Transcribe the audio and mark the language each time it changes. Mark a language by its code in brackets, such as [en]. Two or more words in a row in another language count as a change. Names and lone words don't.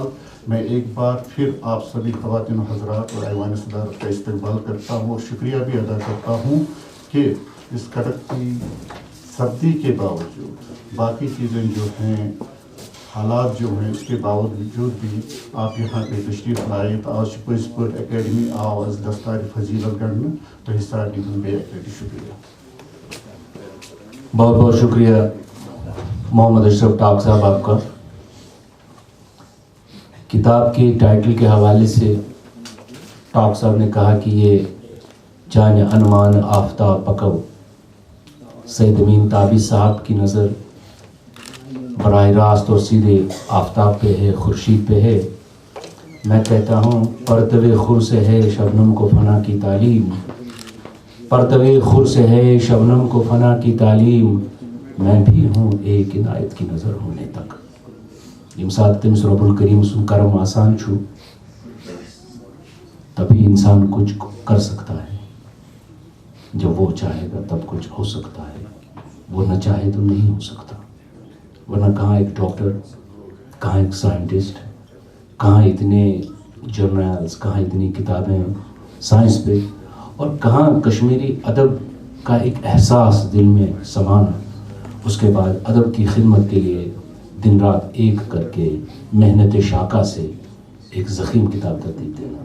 [ur] میں ایک بار پھر آپ سبھی خواتین و حضرات اور ایوان صدارت کا استقبال کرتا ہوں اور شکریہ بھی ادا کرتا ہوں کہ اس کڑکتی سردی کے باوجود، باقی چیزیں جو ہیں، حالات جو ہیں، اس کے باوجود بھی آپ یہاں پہ تشریف لائے۔ [ks] تو آج پز پہ اکیڈمی آو از دستار فضیلت گڑھنے تو حصہ دن بے شکریہ۔ [ur] بہت بہت شکریہ محمد اشرف ٹاک صاحب آپ کا۔ کتاب کے ٹائٹل کے حوالے سے ٹاک صاحب نے کہا کہ یہ جان عنوان آفتاب پکو، سید امین تابس صاحب کی نظر براہ راست اور سیدھے آفتاب پہ ہے، خورشید پہ ہے۔ میں کہتا ہوں پرتوے خور سے ہے شبنم کو فنا کی تعلیم، پرتوے خور سے ہے شبنم کو فنا کی تعلیم، میں بھی ہوں ایک عنایت کی نظر ہونے تک۔ [ks] یم ساتھ تمس رب الکریم سن کرم آسان چھو، [ur] تبھی انسان کچھ کر سکتا ہے۔ جب وہ چاہے گا تب کچھ ہو سکتا ہے، وہ نہ چاہے تو نہیں ہو سکتا۔ ورنہ کہاں ایک ڈاکٹر، کہاں ایک سائنٹسٹ، کہاں اتنے جرنلز، کہاں اتنی کتابیں سائنس پہ، اور کہاں کشمیری ادب کا ایک احساس دل میں سمانا، اس کے بعد ادب کی خدمت کے لیے دن رات ایک کر کے محنت شاقہ سے ایک ضخیم کتاب ترتیب دینا۔